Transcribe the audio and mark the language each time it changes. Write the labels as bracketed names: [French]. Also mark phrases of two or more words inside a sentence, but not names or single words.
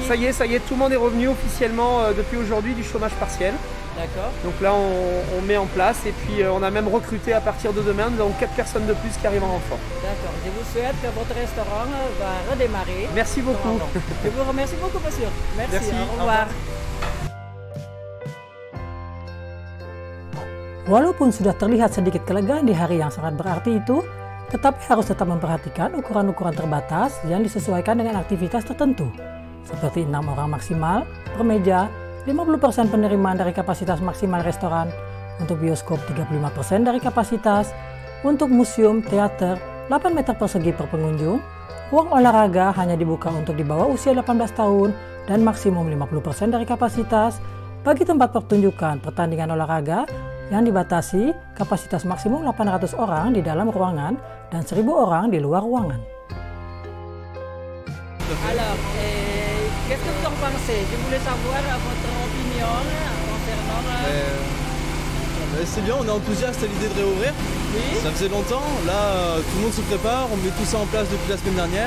[French] Oui, ça y est, tout le monde est revenu officiellement depuis aujourd'hui du chômage partiel. D'accord. Donc là, on met en place et puis on a même recruté à partir de demain, nous avons 4 personnes de plus qui arrivent en renfort. D'accord. Je vous souhaite que votre restaurant va redémarrer. Merci beaucoup. Je vous remercie beaucoup, monsieur. Merci. Au revoir. [Indonesian] Walaupun sudah terlihat sedikit kelegaan di hari yang sangat berarti itu, tetapi harus tetap memperhatikan ukuran-ukuran terbatas yang disesuaikan dengan aktivitas tertentu, seperti 6 orang maksimal per meja, 50% penerimaan dari kapasitas maksimal restoran, untuk bioskop 35% dari kapasitas, untuk museum, teater 8 meter persegi per pengunjung, ruang olahraga hanya dibuka untuk di bawah usia 18 tahun dan maksimum 50% dari kapasitas. Bagi tempat pertunjukan pertandingan olahraga yang dibatasi kapasitas maksimum 800 orang di dalam ruangan dan 1000 orang di luar ruangan. [French] Alors, qu'est-ce que vous en pensez? Je voulais savoir votre opinion concernant... C'est bien, on est enthousiaste à l'idée de réouvrir. Oui. Ça faisait longtemps, là tout le monde se prépare, on met tout ça en place depuis la semaine dernière.